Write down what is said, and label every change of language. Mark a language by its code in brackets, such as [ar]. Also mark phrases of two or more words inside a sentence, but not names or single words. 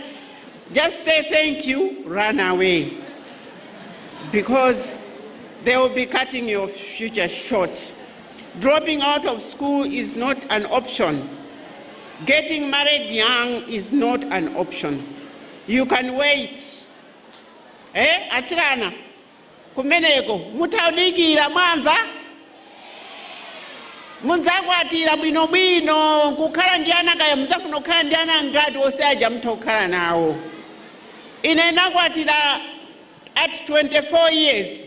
[en] Just say thank you, run away. Because they will be cutting your future short. Dropping out of school is not an option. Getting married young is not an option. You can wait. [ny] Atikana, kumeneko, mutaudikira mwamva? Muzakwatira bwinobwino, kukhala ndiana kaya muzafuna kukhala ndiana ngati osaja mutokhala nawo. Ine nakwatira [en] at 24 years.